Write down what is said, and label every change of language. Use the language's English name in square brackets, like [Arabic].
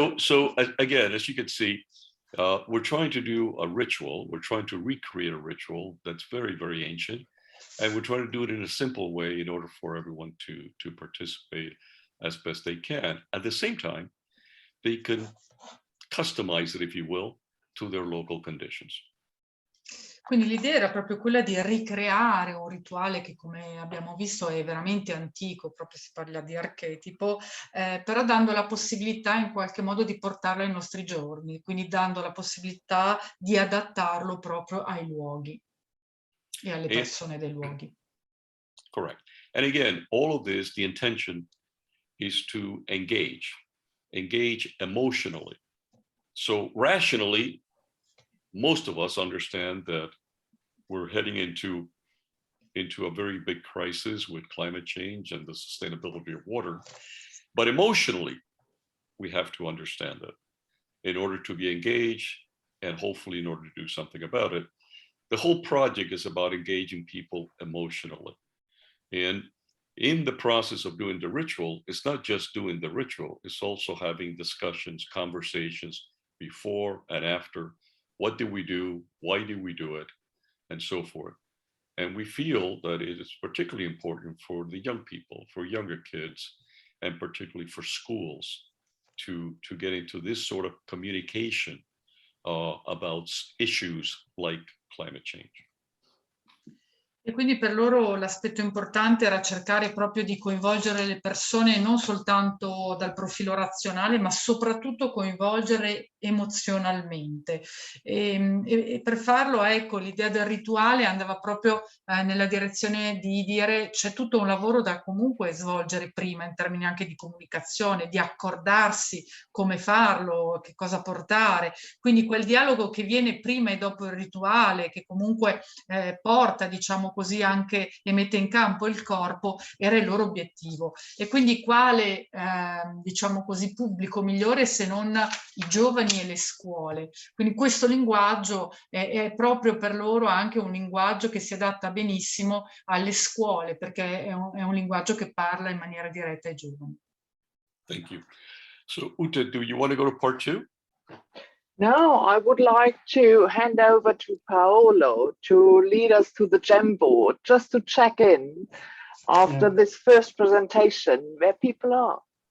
[English] So again, as you can see, we're trying to do a ritual. We're trying to recreate a ritual that's very, very ancient. And we're trying to do it in a simple way in order for everyone to participate as best they can. At the same time, they can customize it, if you will, to their local conditions. [Italian] Quindi l'idea era proprio quella di ricreare un rituale che, come abbiamo visto, è veramente antico, proprio si parla di archetipo, però dando la possibilità in qualche modo di portarlo ai nostri giorni, quindi dando la possibilità di adattarlo proprio ai luoghi e alle persone dei luoghi. [English] Correct. And again, all of this, the intention is to engage emotionally. So rationally, most of us understand that we're heading into a very big crisis with climate change and the sustainability of water. But emotionally, we have to understand that in order to be engaged and hopefully in order to do something about it. The whole project is about engaging people emotionally. And in the process of doing the ritual, it's not just doing the ritual, it's also having discussions, conversations before and after. What did we do? Why did we do it? And so forth. And we feel that it is particularly important for the young people, for younger kids, and particularly for schools to get into this sort of communication about issues like climate change. [Italian] E quindi per loro l'aspetto importante era cercare proprio di coinvolgere le persone non soltanto dal profilo razionale, ma soprattutto coinvolgere emozionalmente. E per farlo, ecco, l'idea del rituale andava proprio nella direzione di dire c'è tutto un lavoro da comunque svolgere prima, in termini anche di comunicazione, di accordarsi come farlo, che cosa portare. Quindi quel dialogo che viene prima e dopo il rituale, che comunque porta, diciamo così, anche e mette in campo il corpo, era il loro obiettivo. E quindi quale, diciamo così, pubblico migliore se non i giovani e le scuole. Quindi questo linguaggio è proprio per loro anche un linguaggio che si adatta benissimo alle scuole, perché è un linguaggio che parla in maniera diretta ai giovani. [English] Thank you. So Ute, do you want to go to part 2? No, I would like to hand over to Paolo to lead us to the Jamboard, just to check in after this first presentation where people are.